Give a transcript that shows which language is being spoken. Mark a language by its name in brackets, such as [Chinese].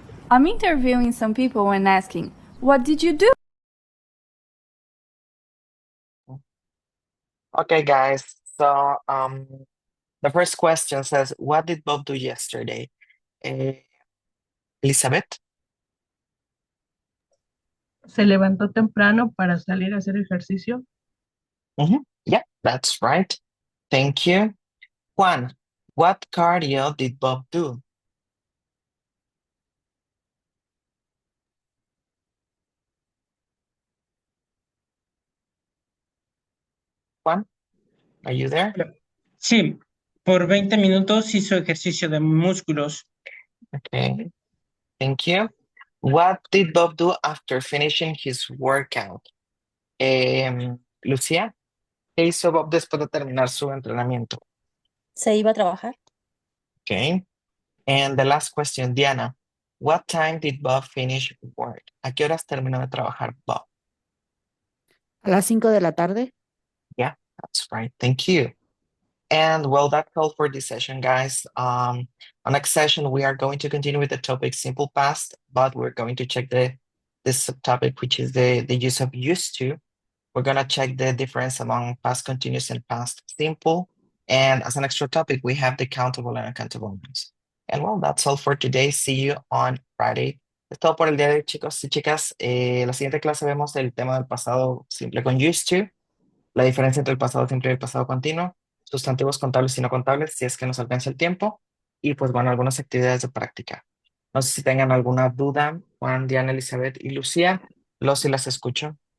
[English] I'm interviewing some people and asking, what did you do? Okay, guys. So, the first question says, what did Bob do yesterday? Elizabeth? [Spanish] Se levantó temprano para salir a hacer ejercicio. [English] Yeah, that's right. Thank you. Juan, what cardio did Bob do? Juan, are you there? [Spanish] Sí, por 20 minutos hizo ejercicio de músculos. [English] Okay, thank you. What did Bob do after finishing his workout? [Spanish] Lucía, ¿qué hizo Bob después de terminar su entrenamiento? Se iba a trabajar. [English] Okay. And the last question, Diana, what time did Bob finish work? [Spanish] ¿A qué horas terminó de trabajar Bob? A las 5 de la tarde. [English] Yeah, that's right. Thank you. And well, that's all for this session, guys. On next session, we are going to continue with the topic simple past, but we're going to check this subtopic, which is the use of used to. We're gonna check the difference among past continuous and past simple. And as an extra topic, we have the countable and uncountable nouns. And well, that's all for today. See you on Friday. [Spanish] Es todo por el día de hoy, chicos y chicas. La siguiente clase vemos el tema del pasado simple con used to, la diferencia entre el pasado simple y el pasado continuo, sustantivos contables y no contables, si es que nos alcanza el tiempo, y pues bueno, algunas actividades de práctica. No sé si tengan alguna duda, Juan, Diana, Elizabeth y Lucía, los y las escucho.